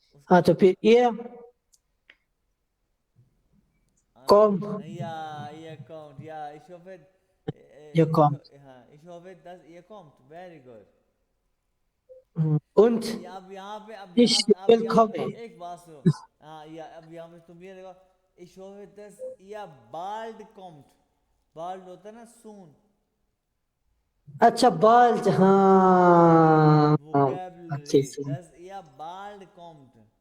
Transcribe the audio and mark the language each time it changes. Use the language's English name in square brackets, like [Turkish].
[Urdu] ہاں تو پھر [German] ihr kommt [Urdu] یا کاؤنٹ یا [German] ihr kommt ہاں ich hoffe dass ihr kommt [English] very good [German] und [Urdu] اب یہاں پہ [German] ich will kommen [Urdu] ایک بات سنو ہاں یا اب یہاں پہ تم یہ دیکھو [German] ich hoffe dass ihr bald kommt [Urdu] bald ہوتا ہے نا [English] soon [Urdu] اچھا bald ہاں اچھا [German] vocabulary dass ihr bald kommt